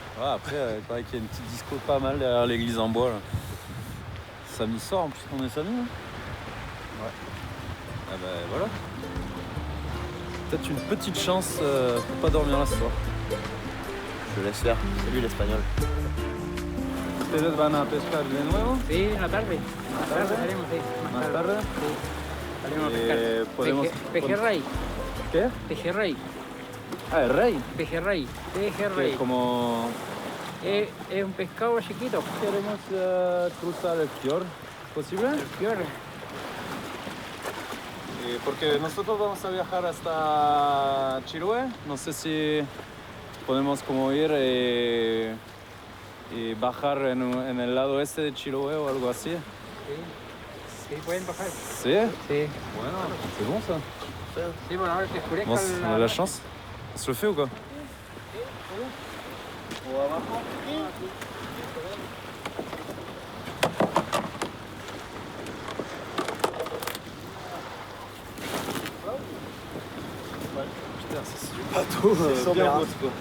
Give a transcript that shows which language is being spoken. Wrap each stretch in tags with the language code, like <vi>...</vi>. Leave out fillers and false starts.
<fr>Voilà, après, il paraît qu'il y a une petite disco pas mal derrière l'église en bois. Là. Samedi soir, en plus, on est samedi. Hein ouais. Ah bah voilà. Peut-être une petite chance pour pas dormir là ce soir. Je laisse faire. Salut l'espagnol.</fr> <es>¿Ustedes van a pescar de nuevo? Sí, en la tarde. En la tarde salimos, sí. Más tarde. Sí. Salimos a pescar. Podemos... Pejerrey. ¿Qué? Pejerrey. Ah, el rey. Pejerrey. Que Pejerrey. es como... Es un pescado chiquito. Queremos cruzar el fjord. ¿Posible? El fiord. Porque nosotros vamos a viajar hasta Chiloé. No sé si podemos como ir y bajar en el lado este de Chiloé o algo así. Sí, pueden bajar. ¿Sí? Sí. Bueno,</es> <fr>c'est bon ça.</fr> <es>Sí, bueno, ahora que oscurezca</es> <fr>Bon, on a de la chance. On se le fait ou quoi? Putain, c'est du bateau bien grosse quoi.</fr>